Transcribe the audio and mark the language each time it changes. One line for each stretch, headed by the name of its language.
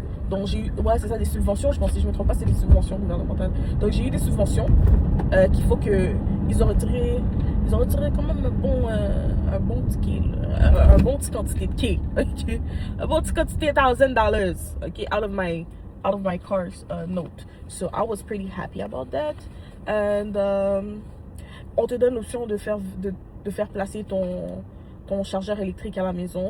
French: Donc j'ai eu, ouais c'est ça, des subventions, je pense, si je me trompe pas, c'est des subventions gouvernementales. Donc j'ai eu des subventions qu'il faut que ils ont retiré quand même un bon petit quantité de K, okay? Un bon petit quantité de $1,000, okay,
English: out of my car's note. So I was pretty happy about that.
French: And on te donne l'option de faire placer ton chargeur électrique à la maison.